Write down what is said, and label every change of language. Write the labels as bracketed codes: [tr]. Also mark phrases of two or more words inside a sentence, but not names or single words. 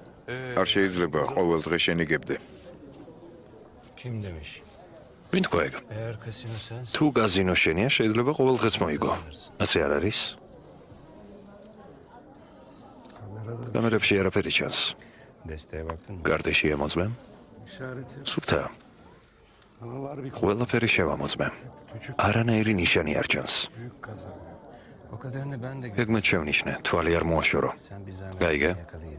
[ka] არ შეიძლება ყოველ დღე შენიგებდე. [tr] Kim demiş? [ka] ვინ თქვა ეგ? [tr] Eğer kasino sensin. [ka] თუ გაზინო შენია, შეიძლება ყოველ დღეს მოიგო. ასე არ არის? კამერებში არაფერი ჩანს. [tr] Desteğe baktın mı? [ka] კარტი შეამოწმე. სუფთა. ყველაფერი შევამოწმე. არანაირი ნიშანი არ ჩანს. [tr] O kadarını ben de [ka] ეგმეთ შევნიშნე, თვალი არ მოაშორო. [tr] Sen bir zahmet [ka] გაიგე? [tr] yakalayın.